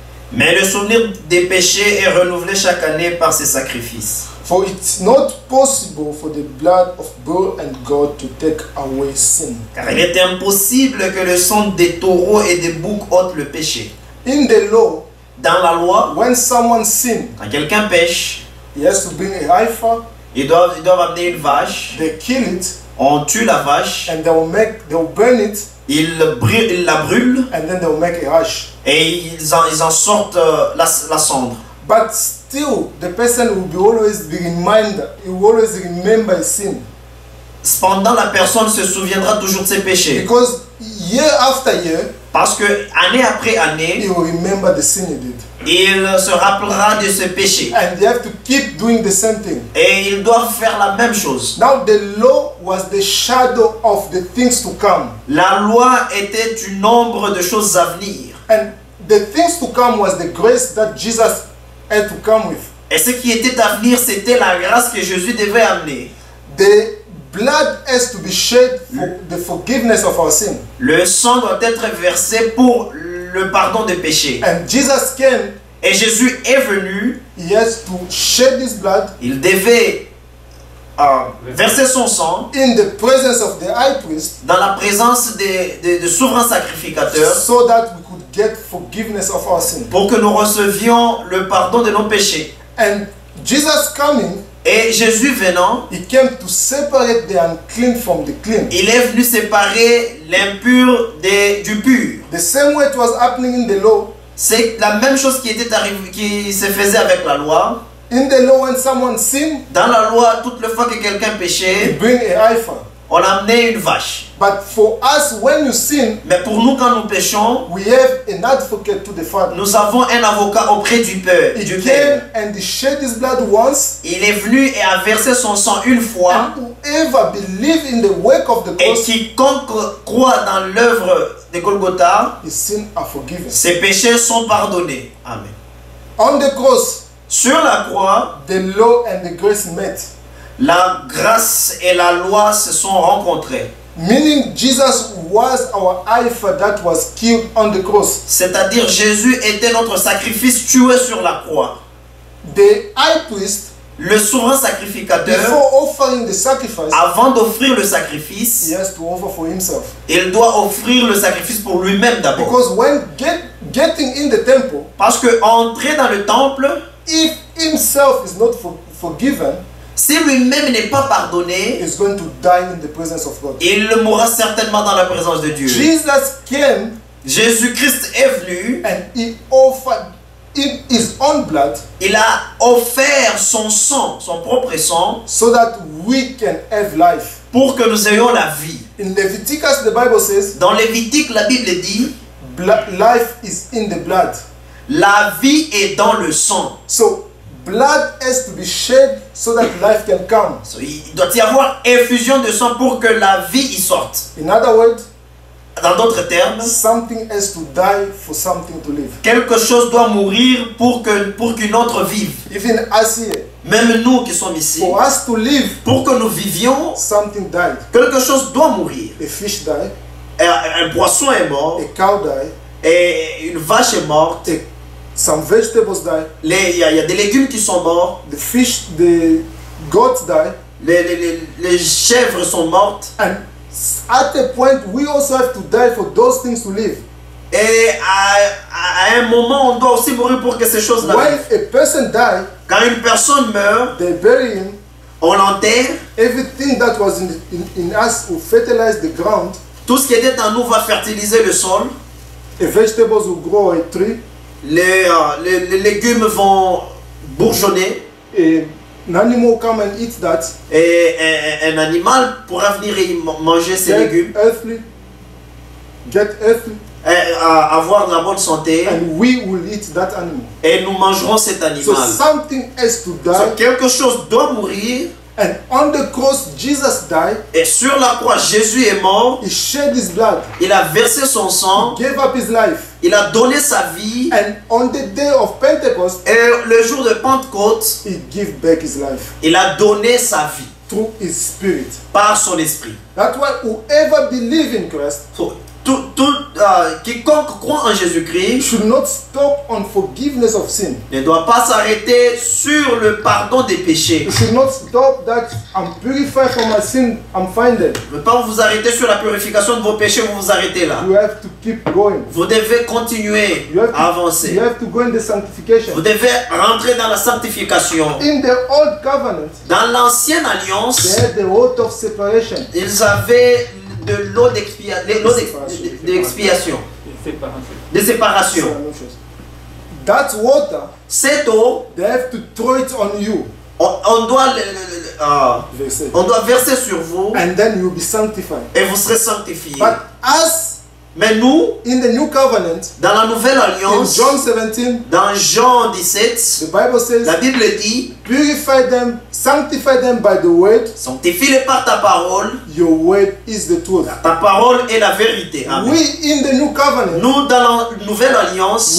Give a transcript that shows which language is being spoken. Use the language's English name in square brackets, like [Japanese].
[French] Mais le souvenir des péchés est renouvelé chaque année par ces sacrifices. [English] For it's not possible for the blood of bull and goat to take away sin. [French] Car il est impossible que le sang des taureaux et des boucs ôte le péché. [English] In the law, [French] Dans la loi, [English] when someone sins, [French] quand quelqu'un pêche, [English] he has to bring a heifer, [French] ils doivent amener une vache, [English] they kill it, [French] on tue la vache, [English] and they will burn it, [French] ils la brûlent [English] and then they will make a ash. [French] et ils en sortent la cendre. [English] But still, the person will always be reminded, he will always remember his sin. [French] Cependant, la personne se souviendra toujours de ses péchés. [English] Because year after year, [French] Parce que année après [English] he [French] année, [English] will remember the sin he did. [French] il se rappellera de ses péchés. [English] And they have to keep doing the same thing. [French] Et ils doivent faire la même chose. [English] Now the law was the shadow of the things to come. [French] La loi était du nombre de choses à venir. [English] And the things to come was the grace that Jesus had to come with. [French] Et ce qui était à venir, c'était la grâce que Jésus devait amener. [English] The blood has to be shed for the forgiveness of our sin. [French] Le sang doit être versé pour le pardon des péchés. [English] And Jesus came, [French] Et Jésus est venu, [English] he has to shed his blood [French] il devait verser son sang [English] in the presence of the high priest [French] dans la présence des souverains sacrificateurs [English] so that we could get forgiveness of our sin. [French] pour que nous recevions le pardon de nos péchés. [English] And Jesus coming, [French] Et Jésus venant, [English] he came to separate the unclean from the clean. [French] il est venu séparer l'impur du pur. [English] The same way it was happening in the law. [French] C'est la même chose qui se faisait avec la loi. [English] In the law, when someone sinned, [French] Dans la loi, toute la fois que quelqu'un [English] he [French] péchait, [English] bring a heifer. [French] on amenait une vache. [English] But for us, when you sin, [French] Mais pour nous, quand nous péchons, [English] we have an advocate to the Father. [French] nous avons un avocat auprès du Père. [English] He came and he shed his blood once. [French] Il est venu et a versé son sang une fois. [English] And whoever believe in the work of the [French] Et [English] cross, [French] quiconque croit dans l'œuvre de Golgotha, [English] his sins are forgiven. [French] ses péchés sont pardonnés. [English] Amen. On the cross, [French] Sur la croix, [English] the law and the grace met. [French] la grâce et la loi se sont rencontrées. [English] Meaning Jesus was our heifer that was killed on the cross. [French] C'est-à-dire Jésus était notre sacrifice tué sur la croix. [English] The high priest, [French] Le souverain sacrificateur, [English] before offering the sacrifice, [French] avant d'offrir le sacrifice, [English] he has to offer for himself. [French] il doit offrir le sacrifice pour lui-même d'abord. [English] Because when getting in the temple, [French] Parce que entrer dans le temple, [English] if himself is not forgiven, [French] si lui-même n'est pas pardonné, [English] is going to die in the presence of God. [French] il mourra certainement dans la présence de Dieu. [English] Jesus came [French] Jésus-Christ est venu, [English] and he offered in his own blood [French] il a offert son sang, son propre sang, [English] so that we can have life. [French] pour que nous ayons la vie. [English] In Leviticus, the Bible says, [French] Dans Lévitique, la Bible dit, [English] life is in the blood. [French] la vie est dans le sang. [English] So blood has to be shed so that life can come. [French] So, il doit y avoir effusion de sang pour que la vie y sorte. [English] In other words, [French] Dans d'autres termes, [English] something has to die for something to live. [French] quelque chose doit mourir pour qu'une autre vive. [English] Even us here, [French] Même nous qui sommes ici, [English] for us to live, [French] pour que nous vivions, [English] something died. [French] quelque chose doit mourir. [English] A fish died, [French] Un poisson est mort, [English] a cow died, [French] et une vache est morte. [English] some vegetables died, [French] Il y a des légumes qui sont morts, [English] the goats died, [French] les chèvres sont mortes. [English] and at a point we also have to die for those things to live. [French] Et à un moment, on doit aussi mourir pour que ces choses-là [English] When [French] vivent. [English] a person dies, [French] Quand une personne meurt, [English] they bury him. [French] on l'enterre. [English] Everything that was in us will fertilize the ground. [French] Tout ce qui était en nous va fertiliser le sol. [English] A vegetables will grow a tree. [French] Les légumes vont bourgeonner. [English] An animal come and eat that. [French] Et un animal pourra venir et manger ces légumes. [English] Get earthly. [French] Avoir de la bonne santé. [English] And we will eat that animal. [French] Et nous mangerons cet animal. [English] So something has to die. [French] So, quelque chose doit mourir. [English] And on the cross, Jesus died. [French] Et sur la croix, Jésus est mort. [English] He shed his blood. [French] Il a versé son sang. [English] He gave up his life. [French] Il a donné sa vie. [English] And on the day of Pentecost, [French] Et le jour de Pentecôte, [English] he gave back his life. [French] il a donné sa vie. [English] Through his spirit. [French] Par son esprit. [English] That's why whoever believes in Christ, [French] So, quiconque croit en Jésus-Christ [English] should not stop on forgiveness of sin. [French] ne doit pas s'arrêter sur le pardon des péchés. [English] You should not stop that I'm purified from my sin, I'm fine then. [French] Ne pas vous arrêter sur la purification de vos péchés, vous vous arrêtez là. [English] You have to keep going. [French] Vous devez continuer à avancer. [English] You have to go in the sanctification. [French] Vous devez rentrer dans la sanctification. [English] In the old covenant, [French] Dans l'ancienne alliance, [English] they had the oath of separation. [French] ils avaient de l'eau d'expiation, de séparation. [English] That water, [French] Cette eau, [English] they have to throw it on you. [French] on doit verser sur vous [English] And then you'll be sanctified. [French] et vous serez sanctifiés. [English] But us, [French] Mais nous, [English] in the new covenant, [French] dans la nouvelle [English] in [French] alliance, [English] John 17, [French] dans Jean 17, [English] the Bible says, [French] la Bible dit, [English] purify them, sanctify them by the word. [French] sanctifie-les par ta parole. [English] Your word is the truth. [French] Ta parole est la vérité. Amen. [English] We in the new covenant, [French] Nous, dans la nouvelle alliance,